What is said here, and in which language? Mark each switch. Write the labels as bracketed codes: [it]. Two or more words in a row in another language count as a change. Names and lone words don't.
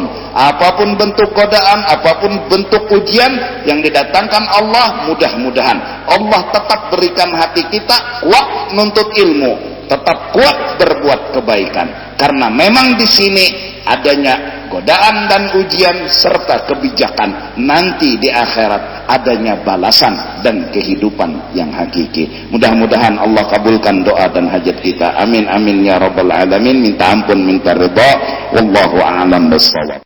[id] Apapun bentuk godaan, apapun bentuk ujian yang didatangkan Allah, mudah-mudahan Allah tetap berikan hati kita kuat menuntut ilmu, tetap kuat berbuat kebaikan. Karena memang di sini adanya godaan dan ujian serta kebijakan, nanti di akhirat adanya balasan dan kehidupan yang hakiki. Mudah-mudahan Allah kabulkan doa dan hajat kita. [ar] آمين آمين يا رب العالمين. [id] Minta ampun, minta ridha. [ar] والله أعلم بالصواب.